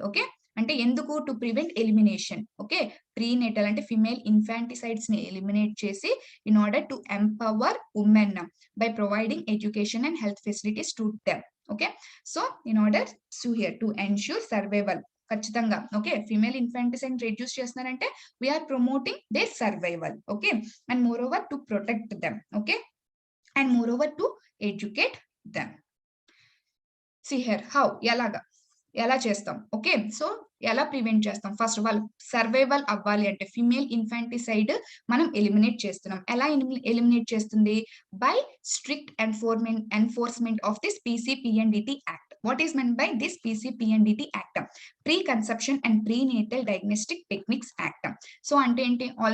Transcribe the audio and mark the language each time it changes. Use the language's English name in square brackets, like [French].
[English] Okay. [Telugu] అంటే ఎందుకు? [English] To prevent elimination. Okay. Prenatal అంటే female ఇన్ఫాంటిసైడ్స్‌ని eliminate చేసి in order to empower women by providing education and health facilities to them. Okay. So in order to ensure survival ఖచ్చితంగా okay. Female infanticide reduce చేస్తున్నారంటే we are promoting their survival okay and moreover to protect them okay and moreover to educate them. See here how [Telugu] ఎలా చేస్తాం? [English] Okay. So ఎలా prevent చేస్తాం? First of all survival [Telugu] అవ్వాలి అంటే [English] Female infanticide మనం eliminate చేస్తున్నాం. ఎలా ఎలిమినేట్ చేస్తుంది? By strict enforcement of this PCPNDT act. What is meant by this PCPNDT act? Pre conception and prenatal diagnostic techniques act. So [Telugu] అంటే ఏంటి?